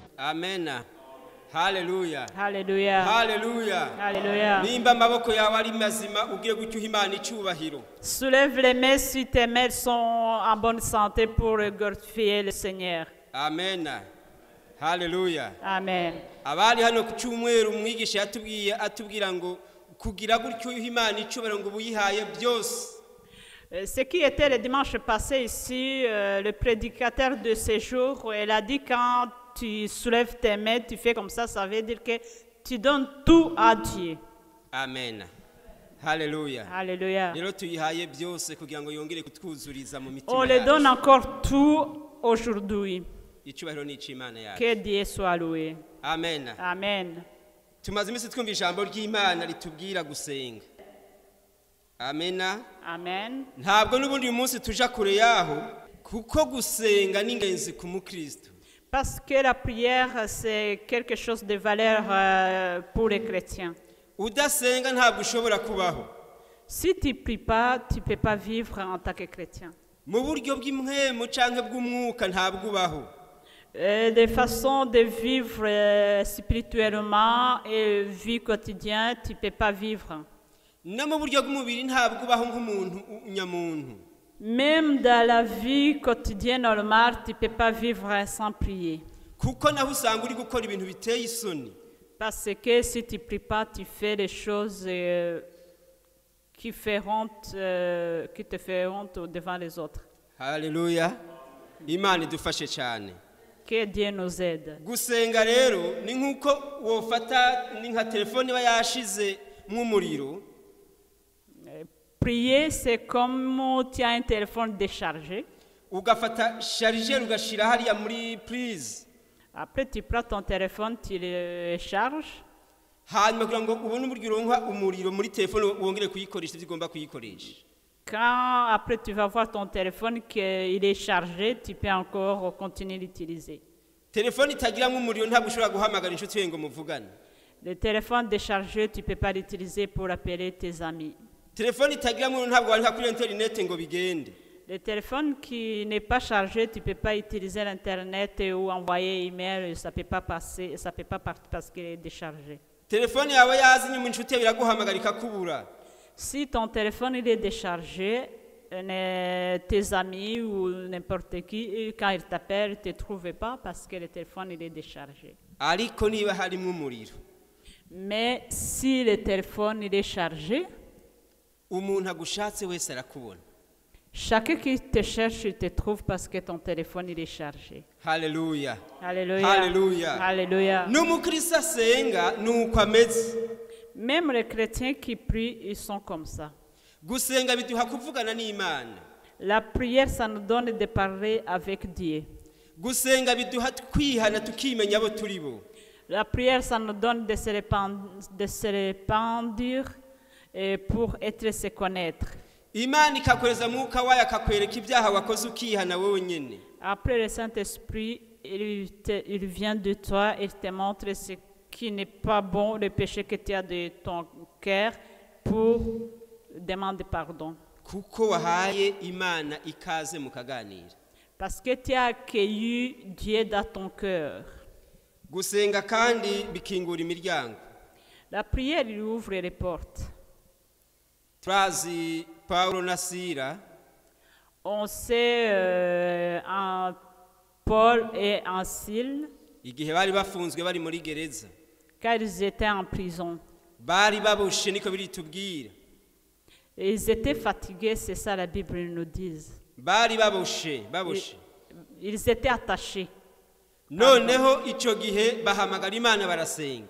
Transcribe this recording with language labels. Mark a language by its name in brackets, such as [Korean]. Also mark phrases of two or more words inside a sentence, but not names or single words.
[Kinyarwanda] Amen. Hallelujah. Hallelujah. Hallelujah. [French] Alléluia. [Kinyarwanda] Nimba amaboko yawe ari mazima ugiye gucyuha Imana icyubahiro. [French] Soulève les mains si tes mains sont en bonne santé pour glorifier le Seigneur. [Kinyarwanda] Amen. Hallelujah. Amen. Abari hano ku cyumweru umwigisha yatubwiye atubwira ngo kugira gutyo Imana icyubahiro ngo buyihaye byose. [French] Ce qui était le dimanche passé ici, le prédicateur de ce jour, il a dit quand tu soulèves tes mains, tu fais comme ça veut dire que tu donnes tout à Dieu. [Kinyarwanda] Amen. Hallelujah. [French] Alléluia. [Kinyarwanda] Rero tuyihaye byose kugira ngo yongere kutwuzuriza mu mitima [French] On [Kinyarwanda] yacu. [French] le donne encore tout aujourd'hui. [Kinyarwanda] Icyubahiro ni cy'Imana yacu. [French] Que Dieu soit loué. [Kinyarwanda] Amen. Amen. Tumaze iminsi twumva ijambo ry'Imana ritubwira gusenga. Amen. Amen. Ntabwo n'ubundi uyu munsi tuja kure yaho kuko gusenga ni ingenzi ku mukristo. [French] Parce que la prière, c'est quelque chose de valeur pour les chrétiens. [Kinyarwanda] Udasenga ntabwo ushobora kubaho. [French] Si tu ne pries pas, tu ne peux pas vivre en tant que chrétien. [Kinyarwanda] Mu buryo bw'imwemu canke bw'umwuka ntabwo ubaho. [French] De façon de vivre spirituellement et vie quotidienne, tu ne peux pas vivre. [Kinyarwanda] No mu buryo bw'umubiri ntabwo ubaho nk'umuntu nyamuntu. [French] Même dans la vie quotidienne normale, tu ne peux pas vivre sans prier. [Kinyarwanda] Kuko naho usanga uri gukora ibintu biteye isoni. [French] Parce que si tu ne pries pas, tu fais des choses qui te feront devant les autres. [Kinyarwanda] Hallelujah. Imana idufashe cyane. [French] Que Dieu nous aide. [Kinyarwanda] Gusenga rero ni nkuko wofata ni nka telefone iba yashize nk'umuriro. [French] Prier, c'est comme tu as un téléphone déchargé. [Kinyarwanda] Ugafata chargeur ugashira hariya muri prise. [French] Après, tu prends ton téléphone, tu le charges. [Kinyarwanda] Hanyuma kugira ngo ubone uburyo uronka umuriro muri telefone wongere kuyikoresha ivyo ugomba kuyikoresha. [French] Quand après tu vas voir ton téléphone qu'il est chargé, tu peux encore continuer d'utiliser. [Kinyarwanda] Telefone itagira nk'umuriro ntabwo ushobora guhamagara inshuti yawe ngo muvugane. [French] Le téléphone déchargé, tu ne peux pas l'utiliser pour appeler tes amis. [Kinyarwanda] Telefone itagira nk'umuriro ntabwo wandika kuri internet ngo bigende. [French] Le téléphone qui n'est pas chargé, tu ne peux pas utiliser l'internet ou envoyer email, ça ne peut pas passer, ça peut pas partir parce qu'il est déchargé. [Kinyarwanda] Telefone yawe yazi nyuma inshuti yawe iraguhamagarika kubura. [French] Si ton téléphone il est déchargé, tes amis ou n'importe qui, quand ils t'appellent, ne te trouvent pas parce que le téléphone il est déchargé. [Kinyarwanda] Ariko niba harimo umuriro. [French] Mais si le téléphone il est chargé, [Kinyarwanda] umuntu agushatse wese arakubona. [French] Chacun qui te cherche, il te trouve parce que ton téléphone il est chargé. [Kinyarwanda] Hallelujah. [French] Alléluia. [Kinyarwanda] Hallelujah. [French] Alléluia. [Kinyarwanda] N'umukristo asenga nuko ameze. [French] Même les chrétiens qui prient, ils sont comme ça. [Kinyarwanda] Gusenga biduha kuvugana n'Imana. [French] La prière, ça nous donne de parler avec Dieu. [Kinyarwanda] Gusenga biduha kwihana tukimenya abo turibo. [French] La prière, ça nous donne de se répandre et pour se connaître. [Kinyarwanda] Imana ikakoreza mwuka wayo akakwereka ibyaha wakoze ukihana wewe nyene. [French] Après le Saint-Esprit, il vient de toi et te montre ce qui n'est pas bon, le péché que tu as de ton cœur pour demander pardon. [Kinyarwanda] Kuko wahaye Imana ikaze mukaganira. [French] Parce que tu as accueilli Dieu dans ton cœur. [Kinyarwanda] Gusenga kandi bikingura imiryango. [French] La prière, il ouvre les portes. [Kinyarwanda] Trazi Paulo na Sila. [French] On sait en Paul et en Silas, [Kinyarwanda] Igihe bari bafunzwe bari muri gereza. [French] car ils étaient en prison. [Kinyarwanda] Bari baboshe niko biritubwira. [French] Ils étaient fatigués, c'est ça la Bible nous dit. [Kinyarwanda] Bari baboshe. [French] Ils étaient attachés. [Kinyarwanda] Noneho ico gihe bahamagara Imana barasenga.